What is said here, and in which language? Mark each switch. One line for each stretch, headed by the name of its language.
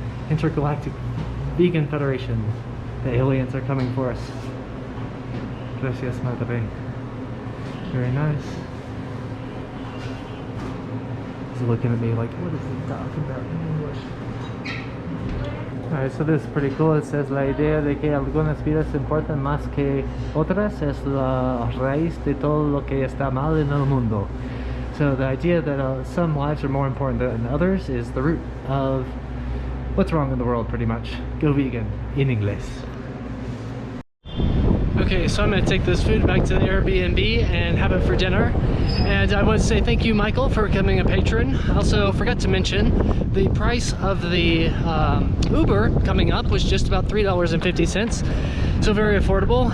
English: Intergalactic Vegan Federation. The aliens are coming for us.
Spanish: Gracias, madre.
English: Very nice. He's looking at me like, what is he talking about in English? Alright, so this is pretty cool. It says
Spanish: la idea de que algunas vidas importan más que otras es la raíz de todo lo que está mal en el mundo.
English: So the idea that some lives are more important than others is the root of what's wrong in the world, pretty much. Go vegan, in English. Okay, so I'm going to take this food back to the Airbnb and have it for dinner. And I want to say thank you, Michael, for becoming a patron. I also forgot to mention the price of the Uber coming up was just about $3.50. So very affordable.